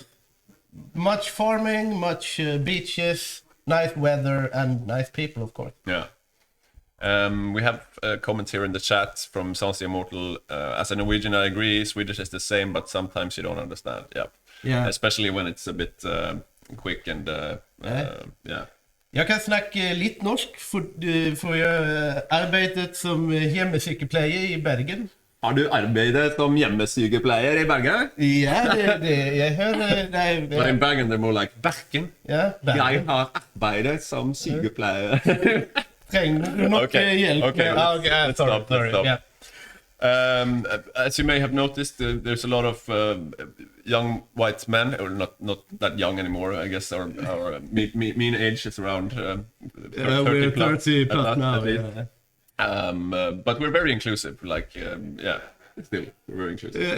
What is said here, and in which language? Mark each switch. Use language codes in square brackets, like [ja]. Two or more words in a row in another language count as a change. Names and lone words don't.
[en] Much farming, much beaches, nice weather, and nice people, of course. Yeah. We have comments here in the chat from Sansi Immortal. As a Norwegian, I agree. Swedish is the same, but sometimes you don't understand. Yeah. Especially when it's a bit quick and yeah. [sv] Jag kan snacka lite norsk för jag arbetat som hjemmesykepleier i Bergen. [no] Har du arbeidet som hjemmesykepleier i Bergen? Ja, jeg hører det. [en] But in Bergen they're more like Bergen. [no] Ja, Bergen. Jeg har arbeidet som sykepleier. Trenger du nok hjelp? [en] Okay, let's stop. Yeah. As you may have noticed, there's a lot of young white men, or not that young anymore. I guess our mean age is around 30 plus now. At least. But we're very inclusive. Like, yeah, still we're very inclusive.